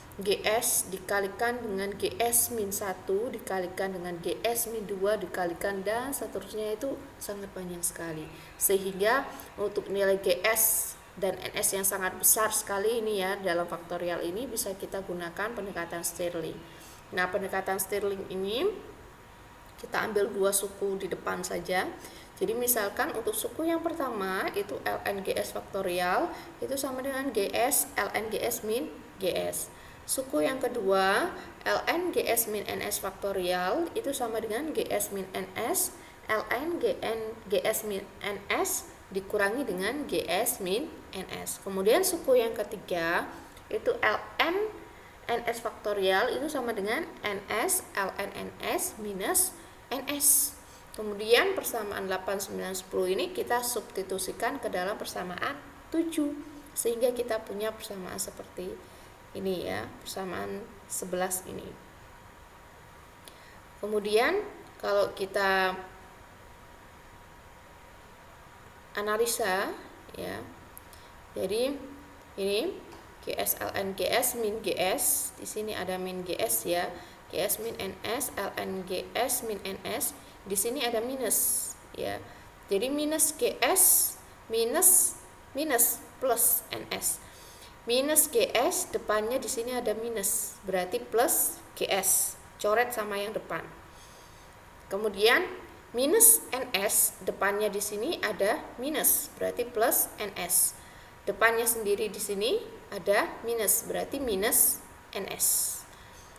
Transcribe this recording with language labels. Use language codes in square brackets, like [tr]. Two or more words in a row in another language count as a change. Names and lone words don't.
[id] GS dikalikan dengan GS min 1 dikalikan dengan GS min 2 dikalikan dan seterusnya, itu sangat banyak sekali, sehingga untuk nilai GS dan NS yang sangat besar sekali ini ya dalam faktorial ini bisa kita gunakan pendekatan Stirling. Nah pendekatan Stirling ini kita ambil 2 suku di depan saja. Jadi misalkan untuk suku yang pertama itu ln gs faktorial itu sama dengan gs ln gs min gs. Suku yang kedua ln gs min ns faktorial itu sama dengan gs min ns ln gs min ns dikurangi dengan gs min ns. Kemudian suku yang ketiga itu ln ns faktorial itu sama dengan ns ln ns minus ns. Kemudian persamaan 8, 9, 10 ini kita substitusikan ke dalam persamaan 7 sehingga kita punya persamaan seperti ini ya, persamaan 11 ini. Kemudian kalau kita analisa ya, jadi ini gs ln gs min gs, di sini ada min gs ya, gs min ns ln gs min ns, di sini ada minus ya. Jadi minus gs minus plus ns. Minus gs depannya di sini ada minus, berarti plus gs. Coret sama yang depan. Kemudian minus ns depannya di sini ada minus, berarti plus ns. Depannya sendiri di sini ada minus, berarti minus ns.